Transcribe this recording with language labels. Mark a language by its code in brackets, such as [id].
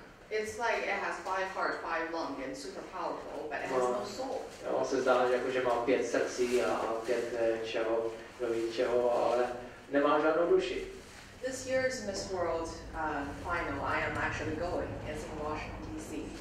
[en] It's like it has 5 hearts, 5 lungs, and super powerful, but it has no soul. [cs] Jo, se zdá, že má 5 srdcí a 5 čeho, ale nemá žádnou duši. [en] This year's Miss World final, I am actually going. It's in Washington, D.C.